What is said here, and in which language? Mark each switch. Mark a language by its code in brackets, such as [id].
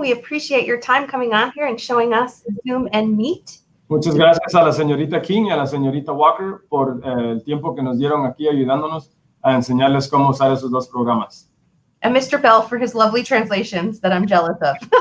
[en] We appreciate your time coming on here and showing us Zoom and Meet. [es] Muchas gracias a la señorita King y a la señorita Walker por el tiempo que nos dieron aquí ayudándonos a enseñarles cómo usar esos dos programas. [en] And Mr. Bell for his lovely translations that I'm jealous of.